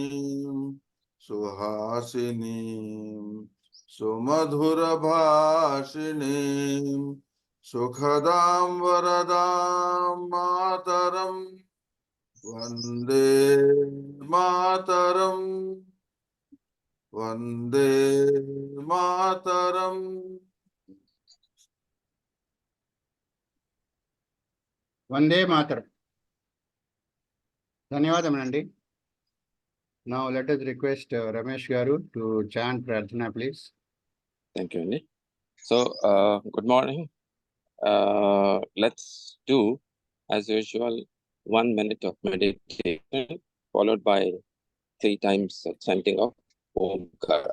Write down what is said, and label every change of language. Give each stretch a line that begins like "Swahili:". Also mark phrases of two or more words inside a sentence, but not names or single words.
Sanskrit: सुहासिनी सुमधुरभाषिणी सुखदां वरदां मातरं वन्दे मातरम् वंदे मातरम। వందే మాతరం.
Telugu: ధన్యవాదములండి.
English: Now let us request Ramesh Garu to chant Prarthana, please. Thank you, Andy. So, good morning. Let's do, as usual, 1 minute of meditation, followed by 3 times chanting of Omkara.